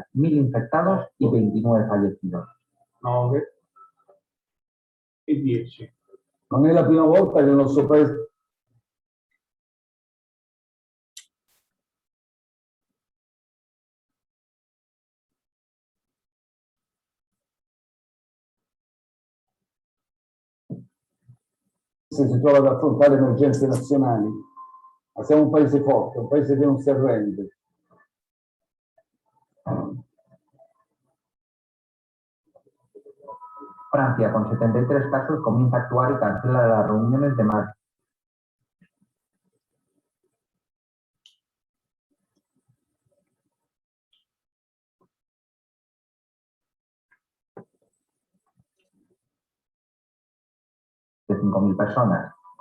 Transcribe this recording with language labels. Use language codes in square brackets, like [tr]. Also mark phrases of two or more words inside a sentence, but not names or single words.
[es] 1000 infectados y 29 fallecidos. [it] 9 e 10. Non è la prima volta che il nostro paese si trova ad affrontare emergenze nazionali, ma siamo un paese forte, un paese che non si arrende. [es] Francia, con 73 casos, comienza a actuar y cancela las reuniones de más. De 5.000 personas.